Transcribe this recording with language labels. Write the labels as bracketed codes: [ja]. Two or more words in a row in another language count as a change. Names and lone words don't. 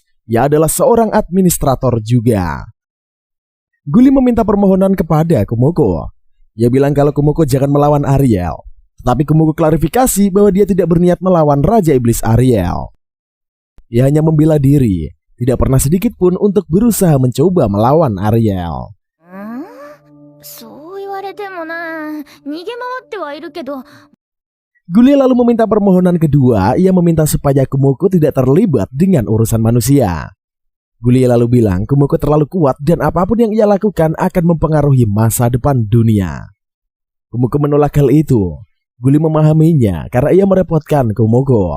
[id] Ia adalah seorang administrator juga. Guli meminta permohonan kepada Kumoko. Ia bilang kalau Kumoko jangan melawan Ariel. Tetapi Kumoko klarifikasi bahwa dia tidak berniat melawan Raja Iblis Ariel. Ia hanya membela diri, tidak pernah sedikit pun untuk berusaha mencoba melawan Ariel. [ja] そう言われてもな、逃げ回ってはいるけど。 [id] Guli lalu meminta permohonan kedua. Ia meminta supaya Kumoko tidak terlibat dengan urusan manusia. Guli lalu bilang Kumoko terlalu kuat dan apapun yang ia lakukan akan mempengaruhi masa depan dunia. Kumoko menolak hal itu. Guli memahaminya karena ia merepotkan Kumoko.